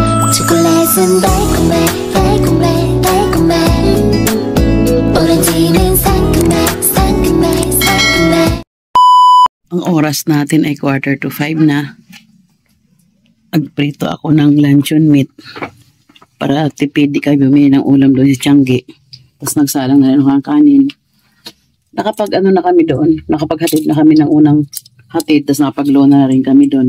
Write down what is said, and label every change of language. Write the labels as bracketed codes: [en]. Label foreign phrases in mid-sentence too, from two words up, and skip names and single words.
[ko] 초콜릿은 달콤해 달콤해 달콤해 오렌지는 상큼해 상큼해 상큼해. [tl] Ang oras natin ay 4:45 na. Nagprito ako ng luncheon meat para tipid, di kayo bumili ng ulam doon sa Tiangge. Tapos nagsalang na rin ng kanin. Nakapag ano na kami doon, nakapaghatid na kami ng unang hatid, tapos nakapag-loan na rin kami doon.